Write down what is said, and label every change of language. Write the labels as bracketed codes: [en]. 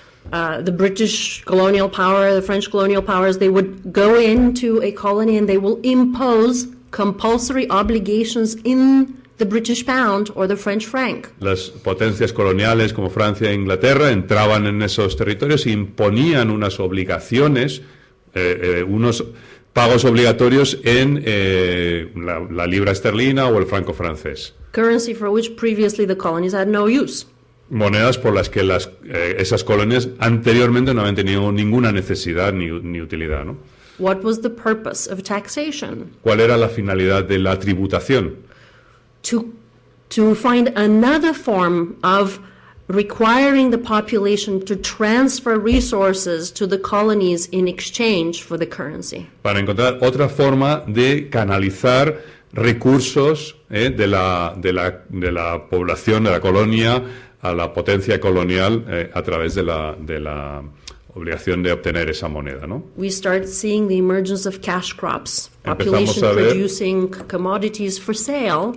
[en] The British colonial power, the French colonial powers, they would go into a colony and they will impose compulsory obligations in the British pound or the French franc. [es] Las potencias coloniales como Francia e Inglaterra entraban en esos territorios e imponían unas obligaciones, unos pagos obligatorios en la libra esterlina o el franco francés. [en] Currency for which previously the colonies had no use. [es] Monedas por las que esas colonias anteriormente no habían tenido ninguna necesidad ni utilidad, ¿no? [en] What was the purpose of taxation? [es] ¿Cuál era la finalidad de la tributación? [en] To find another form of requiring the population to transfer resources to the colonies in exchange for the currency. [es] Para encontrar otra forma de canalizar recursos de la población, de la colonia, a la potencia colonial a través de la obligación de obtener esa moneda, ¿no? [en] We start seeing the emergence of cash crops, population producing commodities for sale.